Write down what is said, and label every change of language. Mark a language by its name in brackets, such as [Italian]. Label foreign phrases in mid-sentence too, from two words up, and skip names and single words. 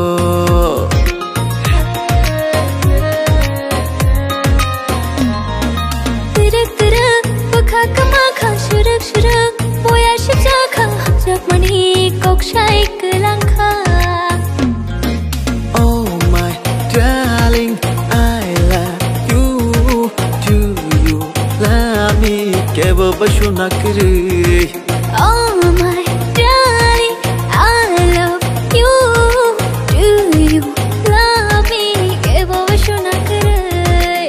[Kok Borok] Birik bekakma kha shirik shirik boya shipshao hamjak mani kokthai kelangka. [English] Oh my darling, I love you, do you love me, Kebo Bashunakiri. Oh my darling, I love you, do you love me, Kebo Bashunakiri.